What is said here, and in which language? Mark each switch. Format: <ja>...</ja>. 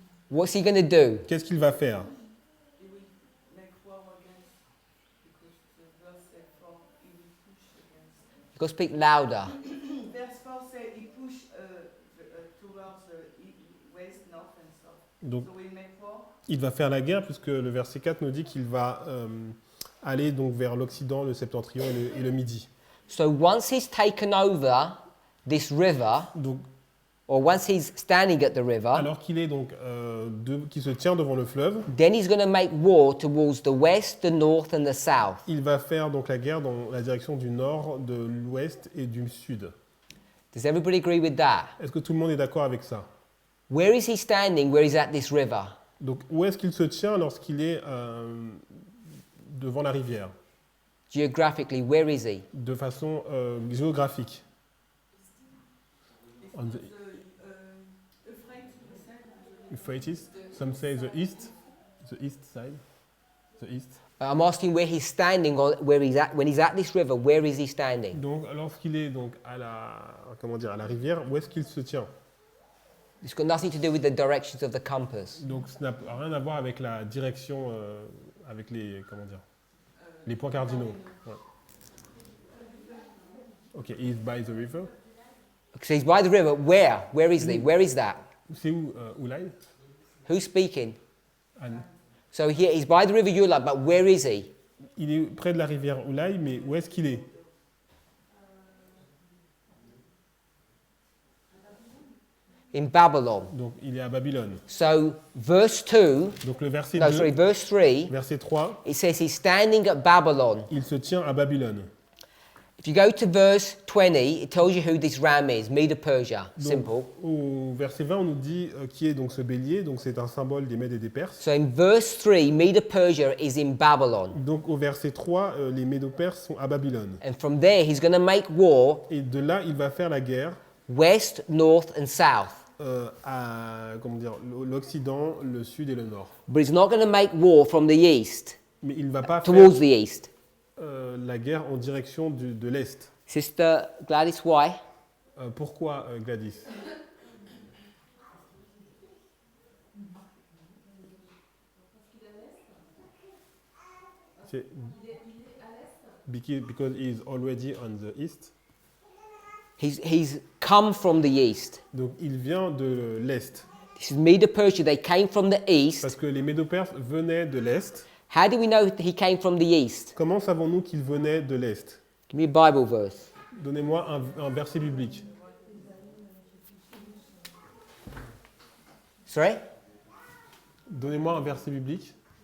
<en>what's he going to do?</en> <fr>qu'est-ce qu'il va faire?</fr> <en>He will make war against, because the verse said for, he will push against. You've got to speak louder. Verse 4 said he pushed towards the west, north and south.</en> <fr>Donc,</fr> <en>So we make war.</en> <fr>il va faire la guerre puisque le verset 4 nous dit qu'il va aller donc vers l'Occident, le Septentrion et le Midi.</fr> <en>So once he's taken over this river,</en> <fr>Donc,</fr> <en>or once he's standing at the river,</en> <fr>alors qu'il est donc qui se tient devant le fleuve,</fr> <en>then he's going to make war towards the west, the north, and the south.</en> <fr>il va faire donc la guerre dans la direction du nord, de l'ouest et du sud.</fr> <en>Does everybody agree with that?</en> <fr>Est-ce que tout le monde est d'accord avec ça?</fr> <en>Where is he standing where he's at this river?</en> <fr>Donc, où est-ce qu'il se tient lorsqu'il est devant la rivière?</fr> <en>Geographically, where is he?</en> <fr>De façon géographique.</fr> <en>On the Euphrates. Some say the east side, the east. I'm asking where he's standing, or where he's at when he's at this river. Where is he standing? Donc, lorsqu'il est donc à la rivière, où est-ce qu'il se tient? It's got nothing to do with the directions of the compass.</en> <fr>Donc, ça n'a rien à voir avec la direction, avec les les points cardinaux. Ouais.</fr> <en>Ok, he's by the river. So he's by the river. Where? Where is he? Where is that?</en> <fr>C'est où Ulai?</fr> <en>Who's speaking? Anne. So here he's by the river Elam, but where is he?</en> <fr>Il est près de la rivière Ulai, mais où est-ce qu'il est?</fr> <en>In Babylon.</en> <fr>Donc, il est à Babylone.</fr> <en>So verse 2,</en> <fr>Donc, le verset</fr> <en>no, 2, sorry, verse 3,</en> <fr>verset 3,</fr> <en>it says he's standing at Babylon.</en> <fr>il se tient à Babylone.</fr> <en>If you go to verse 20, it tells you who this ram is, Medo Persia.</en> <fr>Donc,</fr> <en>Simple.</en> <fr>au verset 20, on nous dit qui est donc ce bélier. Donc, c'est un symbole des Mèdes et des Perses.</fr> <en>So in verse 3, Medo Persia is in Babylon.</en> <fr>Donc, au verset 3, les Médo-Perses sont à Babylone.</fr> <en>And from there, he's going to make war</en> <fr>Et de là, il va faire la guerre</fr> <en>west, north, and south.</en> <fr>à l'Occident, le Sud et le Nord.</fr> <en>But he's not going to make war from the east,</en> <fr>Mais il ne va pas faire</fr> <en>towards the east.</en> <fr>la guerre en direction de l'Est.</fr> <en>Sister Gladys, why?</en> <fr>Pourquoi, Gladys?</fr> <en>C'est- Because he is already on the east. He's come from the east.</en> <fr>Donc il vient de l'Est.</fr> <en>This is Medo Persia. They came from the east.</en> <fr>Parce que les Médo-Perses venaient de l'Est.</fr> <en>How do we know that he came from the east?</en> <fr>Comment savons-nous qu'ils venaient de l'Est?</fr> <en>Give me a Bible verse.</en> <fr>Donnez-moi un verset biblique.</fr> <en>Sorry?</en> <fr>Donnez-moi un verset biblique.</fr>